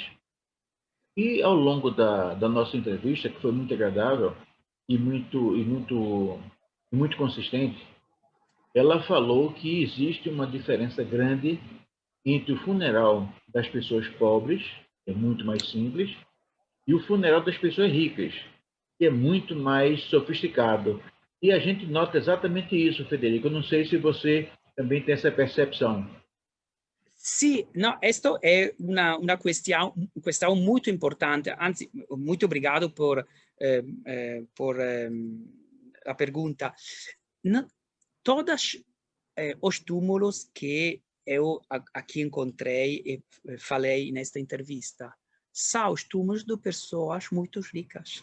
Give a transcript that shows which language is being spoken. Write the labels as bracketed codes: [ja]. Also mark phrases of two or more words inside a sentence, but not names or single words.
[pt] E ao longo da nossa entrevista, que foi muito agradável e muito consistente, ela falou que existe uma diferença grande entre o funeral das pessoas pobres, que é muito mais simples, e o funeral das pessoas ricas, que é muito mais sofisticado. E a gente nota exatamente isso, Federico. Eu não sei se você também tem essa percepção. [it] Sì, no, questo è una questione molto importante, anzi, molto [pt] obrigado por la pergunta. Todos os túmulos que eu aqui encontrei e falei nesta entrevista são os túmulos de pessoas muito ricas.